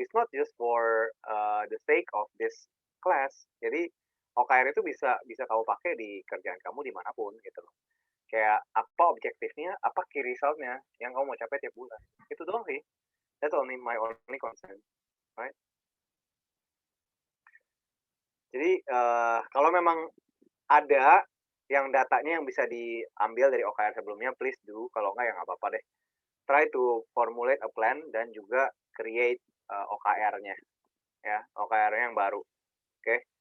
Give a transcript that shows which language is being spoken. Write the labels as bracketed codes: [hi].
[en] It's not just for the sake of this class. [id] Jadi OKR itu bisa kamu pakai di kerjaan kamu dimanapun gitu loh. Kayak apa objektifnya, apa key result-nya yang kamu mau capai tiap bulan. Itu doang sih. [en] That's my only concern, right? [id] Jadi kalau memang ada yang datanya yang bisa diambil dari OKR sebelumnya, [en] please do. [id] Kalau enggak ya nggak apa-apa deh. [en] Try to formulate a plan [id] dan juga [en] create OKR-nya, [id] ya, OKR-nya yang baru, oke?